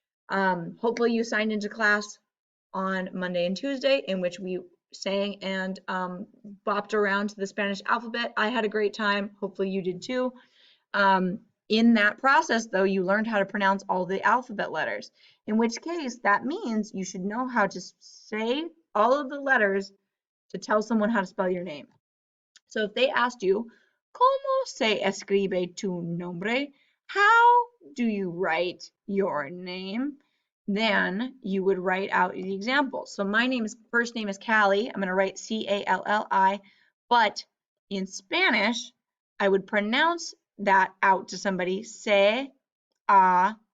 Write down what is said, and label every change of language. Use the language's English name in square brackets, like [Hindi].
[English] Hopefully you signed into class on Monday and Tuesday, in which we sang and bopped around to the Spanish alphabet. I had a great time. Hopefully you did too. In that process, though, you learned how to pronounce all the alphabet letters, in which case that means you should know how to say all of the letters to tell someone how to spell your name. [Spanish] So if they asked you, ¿Cómo se escribe tu nombre? [English] How do you write your name? Then you would write out the example. So my first name is Callie. I'm going to write C-A-L-L-I, but in Spanish, I would pronounce that out to somebody, C-A-L-L-E.